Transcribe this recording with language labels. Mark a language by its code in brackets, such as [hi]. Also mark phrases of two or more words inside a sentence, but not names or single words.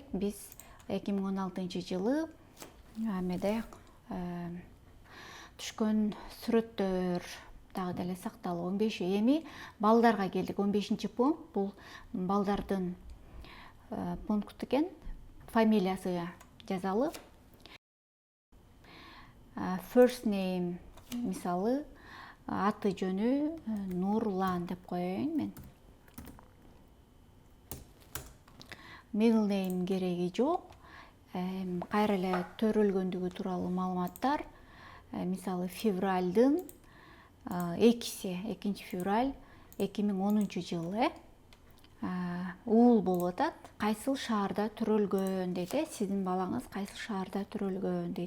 [ky] Биз 2016-жылы эмеде түшкөн сүрөттөр дагы деле сакталып, 15 эми балдарга келдик. 15-чи пункт бул балдардын пункту экен. Фамилиясы жазалы. [en] First name, [ky] мисалы, аты жөнү Нурлан деп коеюн мен. [en] Middle name [ky] кереги жок. Кайра эле төрөлгөндүгү тууралуу маалыматтар. Мисалы, февралдын 2 февраль 2010-жылы. Уул болуп атат. Кайсыл шаарда төрөлгөн дейт. Сиздин балаңыз кайсыл шаарда төрөлгөн дейт.